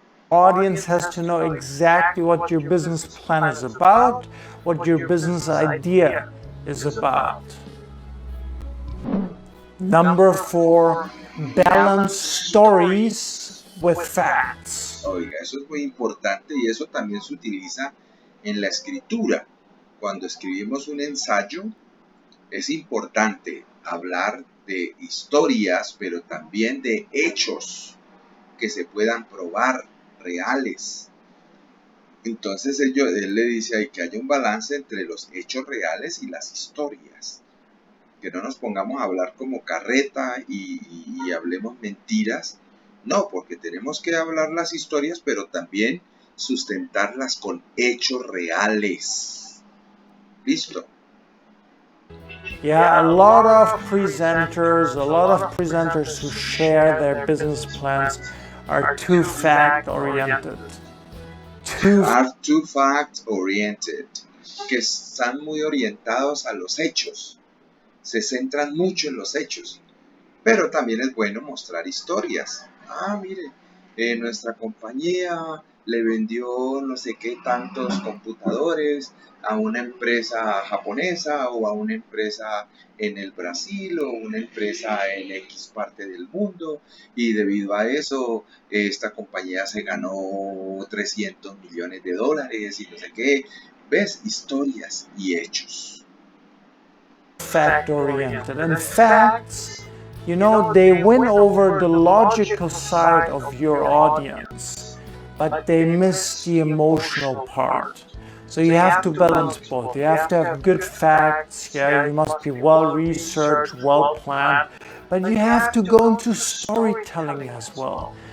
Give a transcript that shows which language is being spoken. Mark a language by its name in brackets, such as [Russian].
[English] audience has to know exactly what your business plan is about, what your business idea is about. Number 4, balance stories with facts. [Spanish] Oiga, eso es muy importante y eso también se utiliza en la escritura. Cuando escribimos un ensayo, es importante hablar de historias, pero también de hechos que se puedan probar reales. Entonces él le dice ahí que haya un balance entre los hechos reales y las historias. Que no nos pongamos a hablar como carreta y hablemos mentiras. No, porque tenemos que hablar las historias, pero también sustentarlas con hechos reales. ¿Listo? [English] Yeah, a lot of presenters who share their business plans are too fact-oriented. Are too fact-oriented. [Spanish] Que están muy orientados a los hechos. Se centran mucho en los hechos. Pero también es bueno mostrar historias. Mire, nuestra compañía le vendió no sé qué tantos computadores a una empresa japonesa o a una empresa en el Brasil o una empresa en X parte del mundo y debido a eso esta compañía se ganó 300 millones de dólares y no sé qué. ¿Ves? Historias y hechos. [English] Fact-oriented. And facts, you know, they win over the logical side of your audience, but they miss the emotional part. So you have to balance both. You have to have good facts, yeah, you must be well researched, well planned, but you have to go into storytelling as well.